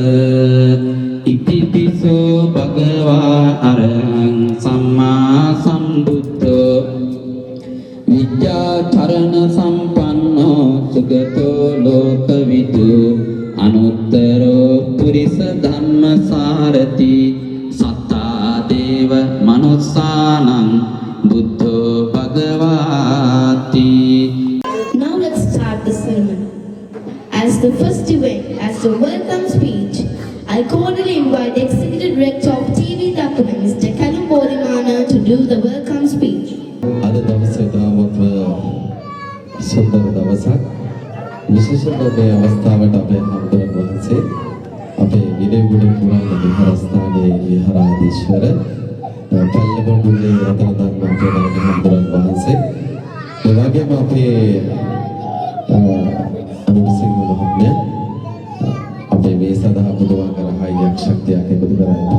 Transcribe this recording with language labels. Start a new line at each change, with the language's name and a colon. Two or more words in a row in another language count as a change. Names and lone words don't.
Pali: ඉතිපිසෝ භගවා අරහං සම්මා සම්බුද්ධෝ විද්‍යාචරණ සම්පන්නෝ සුගතෝ ලෝකවිදු අනුත්තරෝ පුරිස ධම්මසාරති සත්තා දේව මනුස්සානං බුද්ධෝ භගවාති.
English: Now let's start the sermon. As the first event, as the welcome speech, I cordially invite the Executive Director of TV Dakuna, Mr. Kalum Bodhimana, to do the welcome speech.
Sinhala: අද දවසේ තාමත් සුන්දර දවසක්. විශේෂයෙන්ම මේ අවස්ථාවට අපේ හමුදුරන් වහන්සේ අපේ විනයගුණ පුරාණ විහාරස්ථානයේ විහාරාධීශවර පල්ලබඩුවේ රතනදාන මහත්මයාගේ හමුදුරන් වහන්සේ ඒ වගේම අපේ අනුසිංහ මහත්මයා අපේ මේ සදා පුදවා කරහායක් ශක්තියක් එකතු කරගන්නවා.